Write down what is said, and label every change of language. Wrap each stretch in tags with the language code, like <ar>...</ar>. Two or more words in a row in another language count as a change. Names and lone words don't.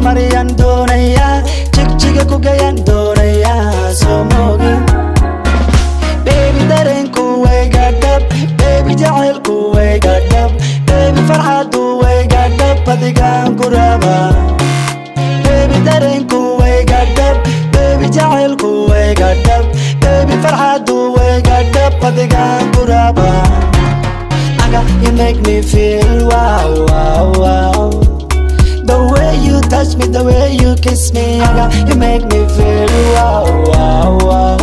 <so>mariyan doonaya jigjiga ku gayan doonaya soo moogid baby dareenku wayga dhab baby jacaylku wayga dhab baby farxadu wayga dhab adigaan ku rabaa baby dareenku wayga dhab baby jacaylku wayga dhab baby farxadu wayga dhab adigaan ku rabaa</so> <en>you make me feel wow, wow, wow. The way you touch me, the way you kiss me, you make me feel wow, wow, wow.</en>